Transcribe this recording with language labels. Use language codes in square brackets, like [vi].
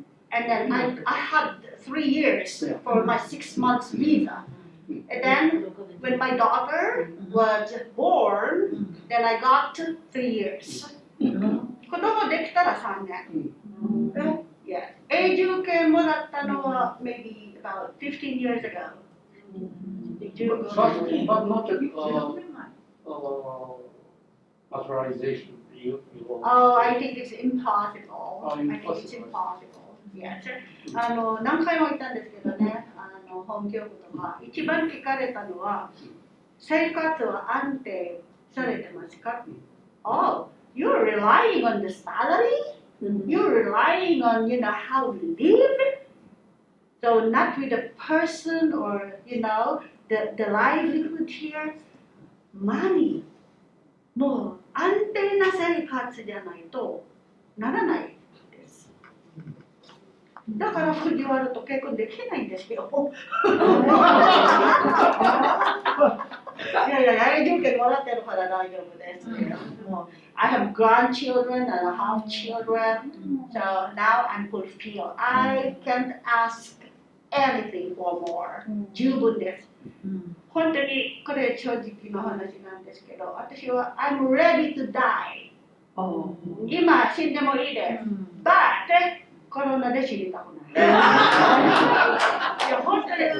[en] And then I had 3 years for my 6 months visa. And then when my daughter was born, then I got 3 years. [ja] 子供できたら3年。Yeah. 永住権もらったのは [en] maybe about 15 years ago. But not naturalization. Oh, I think it's impossible. I think it's impossible. Yes. [ja] 何回も言ったんですけどね、本業とか一番聞かれたのは、生活は安定されてますか？ [en] Oh, you're relying on the salary? You're relying on, how to live? So not with a person or, the livelihood here. Money. [ja] もう安定な生活じゃないとならないです。だから藤原と結婚できないんですよ。いやいや、永住権もらってるから大丈夫です。 [en] もうI have grandchildren and I have children, so now I'm fulfilled. I can't ask anything for more. [ja] 十分です。本当にこれ正直な話なんですけど、私は [en] I'm ready to die. [ja] 今死んでもいいです。But コロナで死にたくない。いや本当です。